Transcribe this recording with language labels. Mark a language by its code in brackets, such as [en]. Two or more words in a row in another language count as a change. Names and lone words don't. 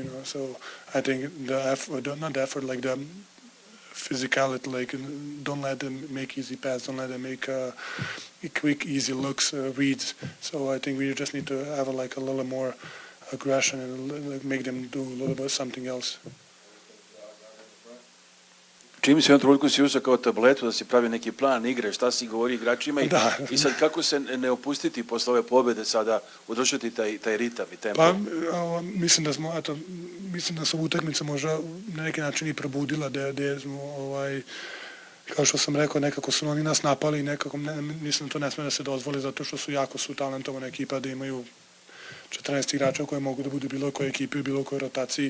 [en] So I think the physicality, don't let them make easy passes, don't let them make quick, easy looks, reads. So I think we just need to have a little more aggression and make them do a little bit something else. [sr] Čim si u jednom trenutku si uzeo kao tabletu da si pravi neki plan igre, šta si govori igračima i sad kako se ne opustiti posle ove pobjede sada, održati taj ritam i tempo? Pa mislim da su utakmica možda na neki način i probudila, gdje smo, kao što sam rekao, nekako su oni nas napali i nekako, mislim da to ne smije da se dozvoli zato što su talentovana ekipa, da imaju 14 igrača koji mogu da budu bilo koje ekipi u bilo kojoj rotaciji.